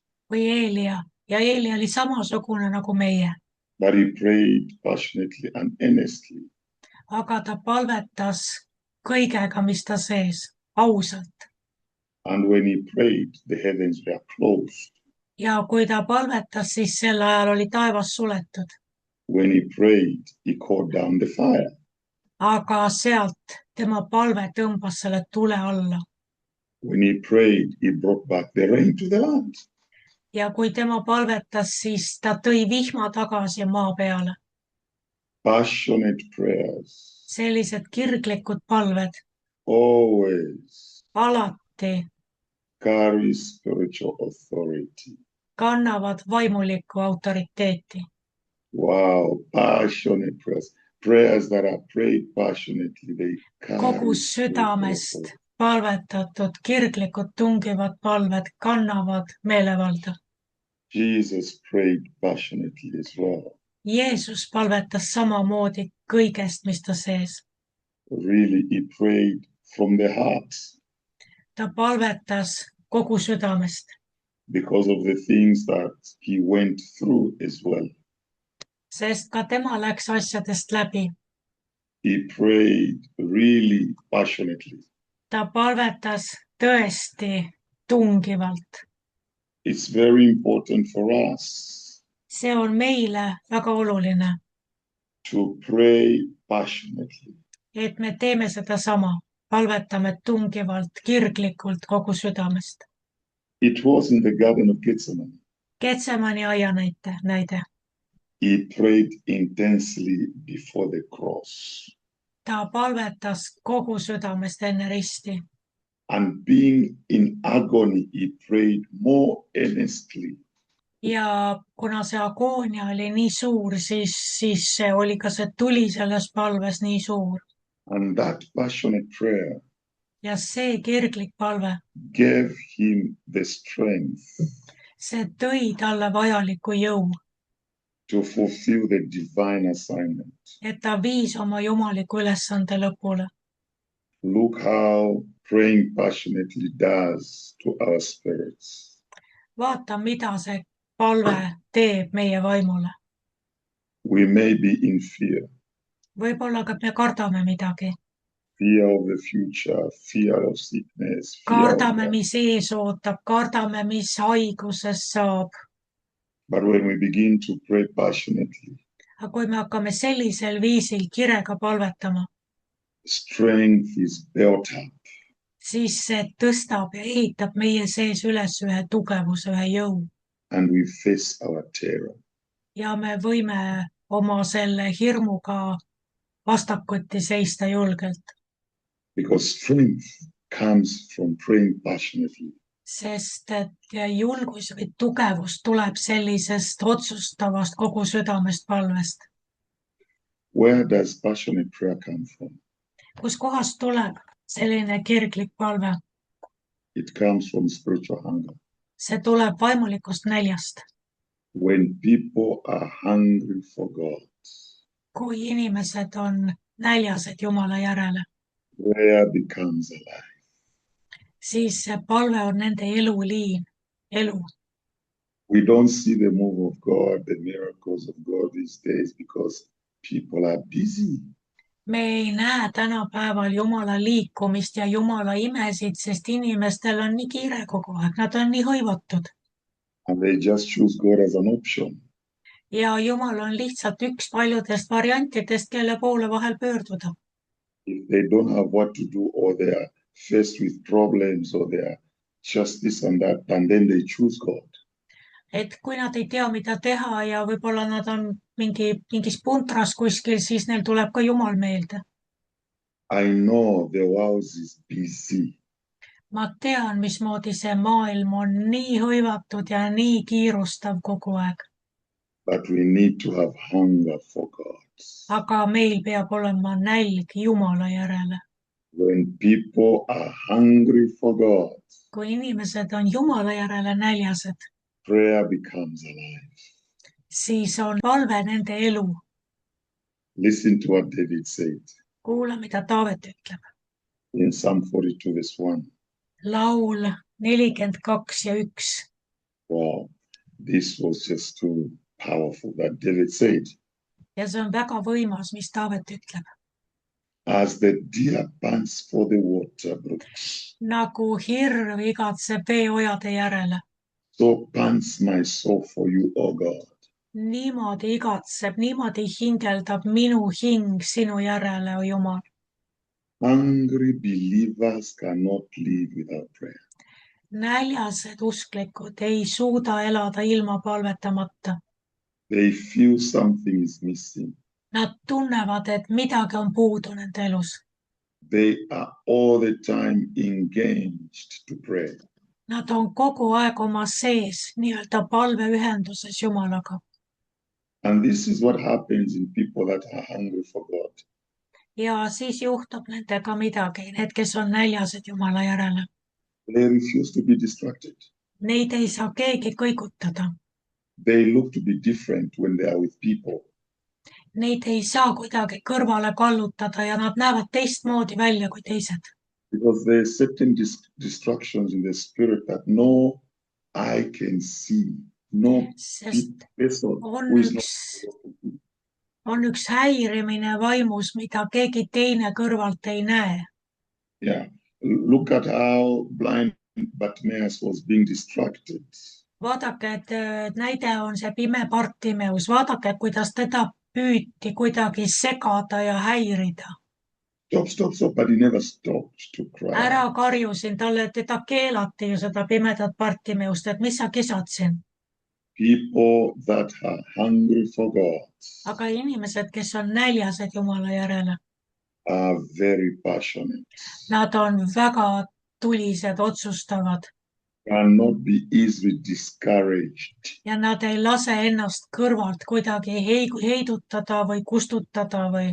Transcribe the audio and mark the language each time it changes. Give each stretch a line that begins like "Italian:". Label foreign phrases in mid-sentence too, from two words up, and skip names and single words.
Estonian: Või Eelia. Ja Eelia oli samasugune nagu meie.
English: but he prayed passionately and earnestly.
Estonian: Aga ta palvetas kõigega, mis ta sees, ausalt.
English: And when he prayed, the heavens were closed.
Estonian: ja kui ta palvetas, siis sel ajal oli taevas suletud.
English: When he prayed, he called down the fire.
Estonian: Aga sealt tema palve tõmbas selle tule alla.
English: When he prayed, he brought back the rain to the land.
Estonian: Ja kui tema palvetas, siis ta tõi vihma tagasi maa peale.
English: Passionate prayers
Estonian: Sellised kirglikud palved
English: always
Estonian: alati
English: carry spiritual authority.
Estonian: kannavad vaimulikku autoriteeti.
English: Wow, passionate prayers. Prayers that are prayed passionately, they
Estonian: Kogu
English: carry spiritual
Estonian: südamest
English: authority.
Estonian: palvetatud kirglikud tungivad palved kannavad meelevalda.
English: Jesus prayed passionately as well.
Estonian: Jeesus palvetas samamoodi kõigest, mis ta sees.
English: Really, he prayed from the heart
Estonian: Ta palvetas kogu südamest,
English: because of the things that he went through as well.
Estonian: sest ka tema läks asjadest läbi.
English: He prayed really passionately.
Estonian: Ta palvetas tõesti tungivalt.
English: It's very important for us
Estonian: See on meile väga oluline,
English: to pray passionately.
Estonian: et me teeme sedasama, palvetame tungivalt, kirglikult kogu südamest.
English: It was in the Garden of Gethsemane.
Estonian: Getsemani aia näide.
English: He prayed intensely before the cross.
Estonian: Ta palvetas kogu südamest enne risti
English: And being in agony, he prayed more earnestly.
Estonian: ja kuna see agoonia oli nii suur, siis see oli ka see tuli selles palves nii suur.
English: And that passionate prayer
Estonian: Ja see kirglik palve,
English: gave him the strength
Estonian: see tõi talle vajaliku jõu,
English: to fulfill the divine assignment.
Estonian: et ta viis oma jumaliku ülesande lõpule.
English: Look how praying passionately does to our spirits.
Estonian: Vaata, mida see palve teeb meie vaimule.
English: We may be in fear,
Estonian: Võib-olla ka me kardame midagi.
English: fear of the future, fear of sickness, fear
Estonian: Kardame,
English: of
Estonian: mis ees ootab, kardame, mis haigusest saab.
English: But when we begin to pray passionately,
Estonian: Aga kui me hakkame sellisel viisil kirega palvetama,
English: strength is built up.
Estonian: siis see tõstab ja ehitab meie sees üles ühe tugevuse, ühe jõu.
English: And we face our terror.
Estonian: Ja me võime oma selle hirmuga vastakuti seista julgelt,
English: Because strength comes from praying passionately.
Estonian: sest et julgus või tugevus tuleb sellisest otsustavast kogu südamest palvest.
English: Where does passionate prayer come from?
Estonian: Kus kohast tuleb selline kirglik palve?
English: It comes from spiritual hunger.
Estonian: See tuleb vaimulikust näljast.
English: When people are hungry for God,
Estonian: Kui inimesed on näljased Jumala järele,
English: prayer becomes alive.
Estonian: siis see palve on nende eluliin, elu.
English: We don't see the move of God, the miracles of God these days because people are busy.
Estonian: Me ei näe tänapäeval Jumala liikumist ja Jumala imesid, sest inimestel on nii kiire kogu aeg, nad on nii hõivatud.
English: And they just choose God as an option.
Estonian: Ja Jumal on lihtsalt üks paljudest variantidest, kelle poole vahel pöörduda.
English: If they don't have what to do or they are faced with problems or they are just this and that, and then they choose God.
Estonian: Et kui nad ei tea, mida teha ja võib-olla nad on mingis puntras kuskil, siis neil tuleb ka Jumal meelde.
English: I know the world is busy.
Estonian: Ma tean, mismoodi see maailm on nii hõivatud ja nii kiirustav kogu aeg.
English: But we need to have hunger for God.
Estonian: Aga meil peab olema nälg Jumala järele.
English: When people are hungry for God,
Estonian: Kui inimesed on Jumala järele näljased,
English: prayer becomes alive.
Estonian: siis on palve nende elu.
English: Listen to what David said
Estonian: Kuula, mida Taavet ütleb.
English: in Psalm 42 verse 1.
Estonian: Laul 42:1.
English: Wow, this was just too powerful that David said.
Estonian: Ja see on väga võimas, mis Taavet ütleb.
English: As the deer pants for the water brooks,
Estonian: Nagu hirv igatseb veeojade järele,
English: So pants my soul for you, O God.
Estonian: Niimoodi igatseb, niimoodi hingeldab minu hing sinu järele, o Jumal.
English: Hungry believers cannot live without prayer.
Estonian: Näljased usklikud ei suuda elada ilma palvetamata.
English: They feel something is missing.
Estonian: Nad tunnevad, et midagi on puudu nende elus.
English: They are all the time engaged to pray.
Estonian: Nad on kogu aeg oma sees nii-öelda palveühenduses Jumalaga.
English: And this is what happens in people that are hungry for God.
Estonian: Ja siis juhtub nendega midagi, need, kes on näljased Jumala järele.
English: They refuse to be distracted.
Estonian: Neid ei saa keegi kõigutada.
English: They look to be different when they are with people.
Estonian: Neid ei saa kuidagi kõrvale kallutada ja nad näevad teistmoodi välja kui teised.
English: Because there are certain distractions in the spirit that no eye can see. No
Estonian: Sest
English: person
Estonian: on
English: who is
Estonian: on üks häirimine vaimus, mida keegi teine kõrvalt ei näe.
English: Yeah. Look at how blind Bartimaeus was being distracted.
Estonian: Vaadake, et näide on see pime Bartimeus. Vaadake, kuidas teda püüti kuidagi segada ja häirida.
English: Stop, but he never stopped to cry.
Estonian: Ära karjusin talle, teda keelati ju seda pimedat Bartimeust, et mis sa kisad siin.
English: People that are hungry for God
Estonian: Aga inimesed, kes on näljased Jumala järele,
English: are very passionate.
Estonian: nad on väga tulised, otsustavad
English: Cannot be easily discouraged.
Estonian: ja nad ei lase ennast kõrvalt kuidagi heidutada või kustutada või